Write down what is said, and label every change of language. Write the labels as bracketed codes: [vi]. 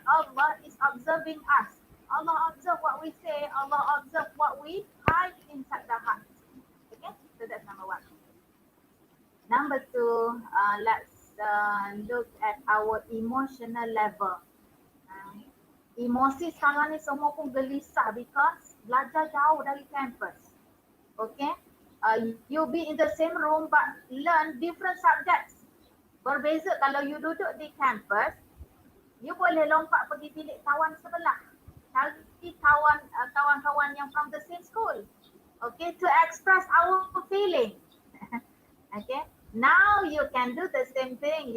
[en] Allah is observing us. Allah observe what we say. Allah observe what we hide inside the heart. Okay, so that's number one. Number two, let's look at our emotional level. [ms] Emosi sekarang ni semua pun gelisah because belajar jauh dari campus. [en] Okay, you be in the same room but learn different subjects. [ms] Berbeza kalau you duduk di campus, you boleh lompat pergi bilik kawan sebelah, cari kawan-kawan yang [en] from the same school. Okay, to express our feeling. Okay, now you can do the same thing.